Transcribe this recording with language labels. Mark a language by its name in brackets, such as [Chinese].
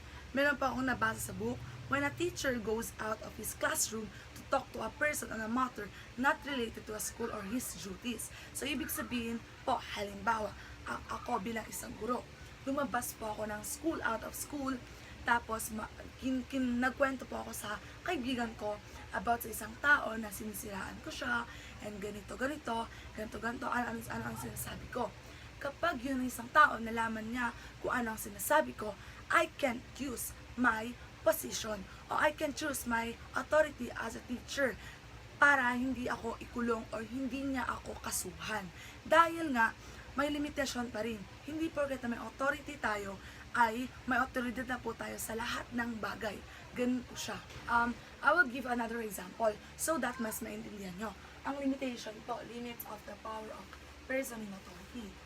[Filipino] Meron pa akong nabasa sa [English] book, when a teacher goes out of his classroom to talk to a person on a matter not related to a school or his duties. [Filipino] So, ibig sabihin po, halimbawa, ako bilang isang guro, lumabas po ako ng out of school, tapos nagkwento po ako sa kaibigan ko about sa isang tao na sinisiraan ko siya, and ganito, ano ang sinasabi ko. Kapag yun isang tao, nalaman niya kung ano ang sinasabi ko, [English] I can use my position o I can choose my authority as a teacher [Filipino] para hindi ako ikulong or hindi niya ako kasuhan. Dahil nga, may limitasyon pa rin. Hindi porket na may authority tayo, ay may autoridad na po tayo sa lahat ng bagay. Ganun po siya. [English] I will give another example so that [Filipino] mas maintindihan nyo. Ang limitation po, [English] limits of the power of person in authority.